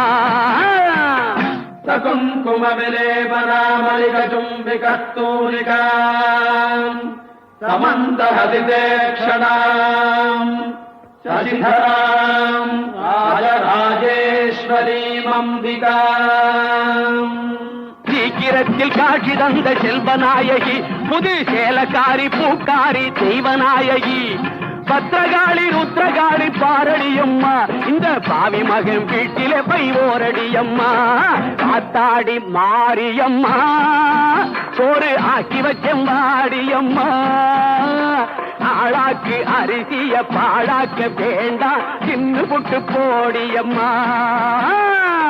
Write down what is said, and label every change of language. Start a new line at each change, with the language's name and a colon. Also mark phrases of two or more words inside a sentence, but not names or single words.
Sanskrit: सकुङ्कुम विलेपनामलिक चुम्बिकस्तूरिका समन्दहसितेक्षणाम् शशिधराम् राजराजेश्वरीमम्बिकाम्
Tamil: சீக்கிரத்தில் காட்சி தந்த செல்வநாயகி புது சேலக்காரி பூக்காரி தெய்வநாயகி பத்திரகாளி ருத்ரகாளி பாரடியம்மா இந்த பாவி மகன் வீட்டிலே பை ஓரடியம்மா ஆத்தாடி மாரியம்மா சோறு ஆக்கி வச்செம்பாடியம்மா ஆளாக்கு அரிசிய பாழாக்க வேண்டாம் சின்ன புட்டு போடியம்மா